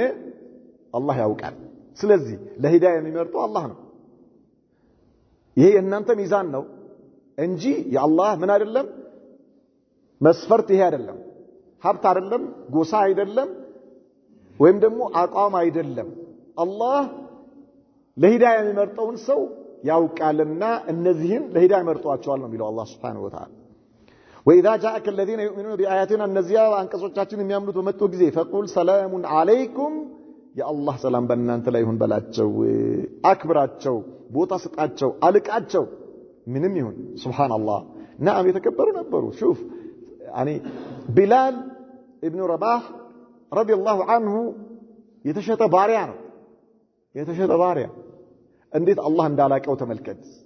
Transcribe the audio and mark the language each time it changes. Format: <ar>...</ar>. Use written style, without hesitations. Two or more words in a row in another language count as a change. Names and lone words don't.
<am>አላህ ያውቃል። ስለዚህ ለሂዳያ የሚመርጠው አላህ ነው። ይሄ የእናንተ ሚዛን ነው እንጂ የአላህ ምን አይደለም፣ መስፈርት ይሄ አይደለም። ሀብት አይደለም፣ ጎሳ አይደለም፣ ወይም ደግሞ አቋም አይደለም። አላህ ለሂዳያ የሚመርጠውን ሰው ያውቃልና እነዚህን ለሂዳያ ይመርጧቸዋል ነው የሚለው አላህ</am> <ar>سبحانه وتعالى። وإذا جاءك الذين يؤمنون بآياتنا النزيا</ar> <am>አንቀጾቻችን የሚያምኑት በመጡ ጊዜ</am> <ar>فقل سلام عليكم يا الله</ar> <am>ሰላም በእናንተ ላይ ይሁን በላቸው፣ አክብራቸው፣ ቦታ ስጣቸው፣ አልቃቸው። ምንም ይሁን</am> <ar>سبحان الله نعم</ar> <am>የተከበሩ ነበሩ። ሹፍ يعني ቢላል ኢብኑ ረባህ</am> <ar>رضي الله عنه</ar> <am>የተሸጠ ባሪያ ነው። የተሸጠ ባሪያ እንዴት አላህ እንዳላቀው ተመልከት።</am>